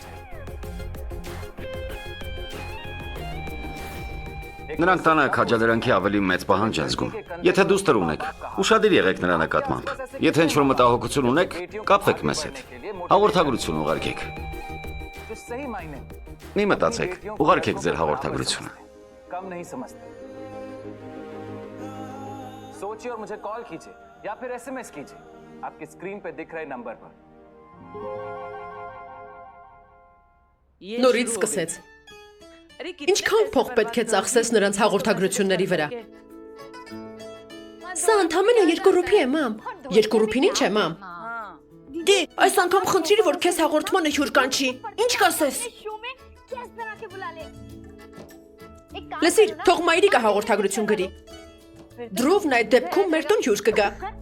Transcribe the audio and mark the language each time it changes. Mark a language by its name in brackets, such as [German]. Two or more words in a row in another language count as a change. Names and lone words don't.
[Armenian] Նրանք տանը քաջալերանքի ավելի մեծ պահանջ են զգում։ Եթե դուստր ունեք, ուշադիր եղեք նրա նկատմամբ։ Եթե ինչ-որ մտահոգություն ունեք, կապվեք մեզ հետ։ Հաղորդագրություն ուղարկեք։ Մի մտածեք, ուղարկեք ձեր հաղորդագրությունը։ [Hindi] सोचिए और मुझे कॉल कीजिए या फिर एसएमएस कीजिए आपकी स्क्रीन पे दिख रहे नंबर पर। [Armenian] Նորից սկսեց։ Ինչքան փող պետք է ծախսես նրանց հաղորդագրությունների վրա։ Սա ընդամենը 2 ռուպի է, մամ։ 2 ռուպին ինչ է, մամ։ Դե, այս անգամ խնդրիր, որ քեզ հաղորդմանը հյուր կանչի։ Ինչ կասես։ Լսիր, թող մայրիկը հաղորդագրություն գրի։ Դրովն այդ դեպքում մեր տուն հյուր կգա։